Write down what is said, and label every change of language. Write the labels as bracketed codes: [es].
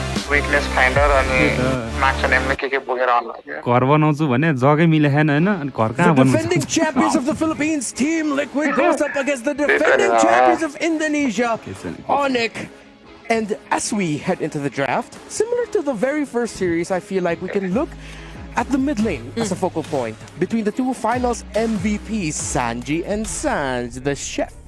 [ne] Weakness finder अनि max and emblem के बोकेर आउनु घर बनाउँछु भने जग्गै मिलेन हैन अनि घर कहाँ बनाउँछु. [en] The defending champions of the Philippines, Team Liquid, goes up against the defending champions of Indonesia, Onyx. And as we head into the draft, similar to the very first series, I feel like we can look at the mid lane as a focal point between the two finals MVPs, Sanji and Sans, the chef.